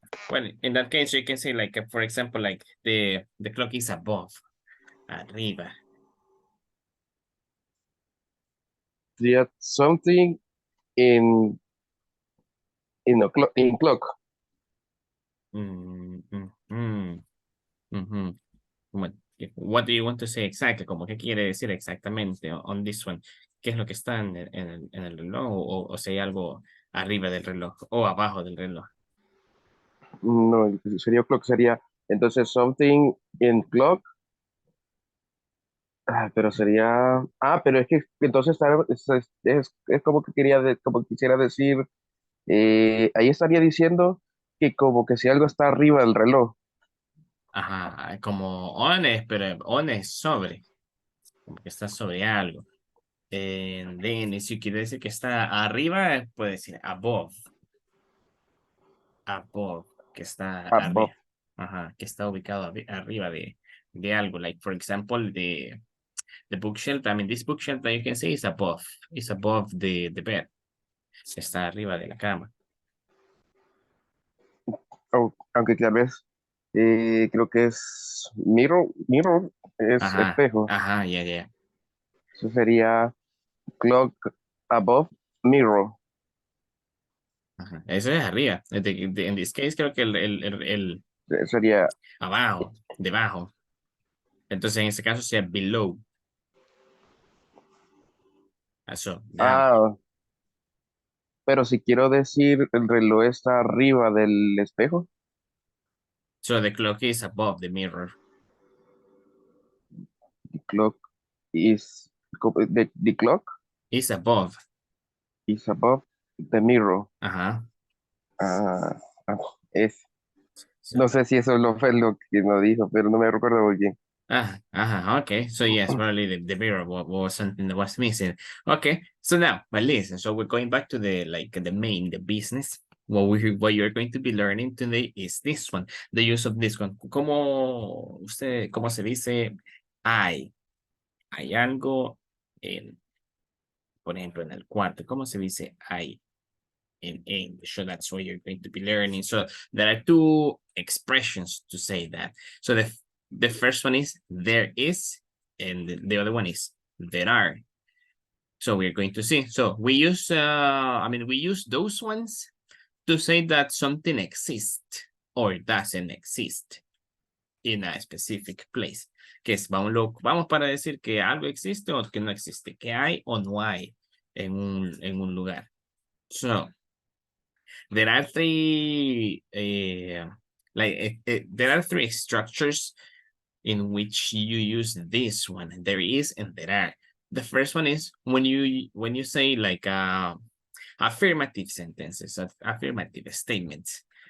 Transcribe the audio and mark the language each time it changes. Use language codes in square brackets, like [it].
[en] Well, in that case, you can say like, for example, like the clock is above, arriba. Sería something in, in clock. Mm, mm, mm, ujú. [es] Bueno, [en] what do you want to say exactly? [es] Como qué quiere decir exactamente [en] on this one? [es] ¿Qué es lo que está en el reloj o si hay algo arriba del reloj o abajo del reloj? No, sería clock, sería entonces [en] something in clock. [es] Pero sería. Pero es que entonces es como que como quisiera decir, ahí estaría diciendo que como que si algo está arriba del reloj. Ajá, como on es, pero on es sobre, como que está sobre algo. Then, si quiere decir que está arriba, puede decir above, que está [en] Above. [es] arriba. Ajá, que está ubicado arriba de algo. [en] Like, for example, the bookshelf. I mean, this bookshelf that you can see is above the bed. [es] Está arriba de la cama. Aunque tal vez creo que es mirror es Ajá, espejo. ajá, ya. Eso sería [en] clock above mirror. [es] Ajá. Eso es arriba. En [en] this case, [es] creo que el Sería, abajo, debajo. Entonces, en ese caso, sería below. Eso, down. ah, pero si quiero decir el reloj está arriba del espejo, [en] So, the clock is above the mirror. the clock is, the clock Is above. is above the mirror. Ajá. Ah, ah, es. So, [es] No sé si eso fue lo que nos dijo, pero no me recuerdo muy bien. [en] Okay. So yes, probably the mirror was something that was missing. Okay. So now, but listen, so we're going back to the the business. What you're going to be learning today is this one, the use of this one. [es] ¿Cómo se dice? Hay algo en, por ejemplo, en el cuarto. ¿Cómo se dice hay [en] in English? So that's what you're going to be learning. So there are two expressions to say that. So the first one is there is, and the other one is there are. So we're going to see. So we use, we use those ones to say that something exists or doesn't exist in a specific place. [es] Que es, vamos para decir que algo existe o que no existe, que hay o no hay en un lugar. [en] So, there are three, there are three structures in which you use this one. There is and there are. The first one is when you say like affirmative sentences, affirmative statements.